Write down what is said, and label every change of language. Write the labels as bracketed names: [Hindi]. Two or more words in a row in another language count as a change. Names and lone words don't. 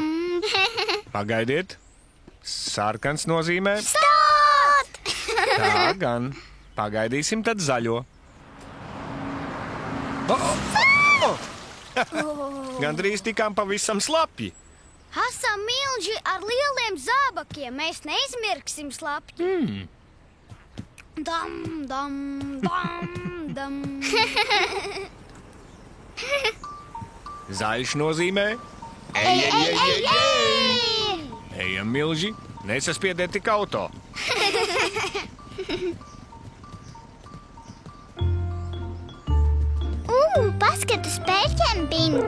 [Latvian] Pagaidiet. Sarkans nozīmē. Stot! Tā gan. Pagaidīsim tad zaļo. Gandrīz tikām pavisam slapji. Esam milži ar lieliem zābakiem, mēs neizmirksim slapji. Dam, dam, dam, dam. Zaļš nozīmē. Ej! Ejam, milži, nesaspiediet tik auto. Paskatu spēļķiem, Bing!